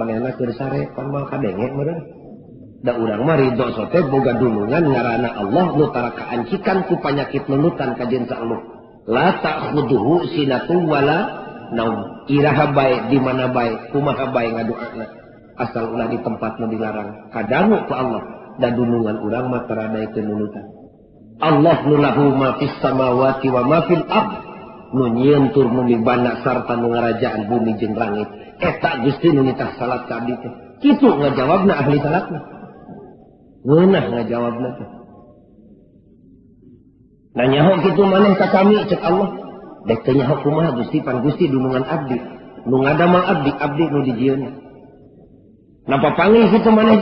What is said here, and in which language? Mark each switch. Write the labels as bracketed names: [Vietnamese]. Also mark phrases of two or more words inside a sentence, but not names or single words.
[Sundanese] manehna keur sare pan moal kadenge meureun da urang mah ridho sote boga dulungan ngaranna Allah nu tara kaancikan ku panyakit nunutan ka jeung saeuleut [Arabic] لا تأخذه سنة ولا نوم [Sundanese] iraha bae di mana bae kumaha bae ngadoana asal ulah di tempat nu dilarang kadangu ku Allah da dulungan urang mah tara daekeun nunutan Allah nu [Arabic] له ما في السماوات وما في الأرض [Sundanese] nu nyieun tur nu mibana sarta nu ngarajaan bumi jeung langit eta Gusti nu nitah salat ka abdi teh kitu ngajawabna ahli salatna ngeunah ngajawabna teh nanyaho kitu maneh ka kami cek Allah dek teu nyaho kumaha Gusti pan Gusti dunungan abdi nu ngadamel abdi nu dijieun napa panggih kitu maneh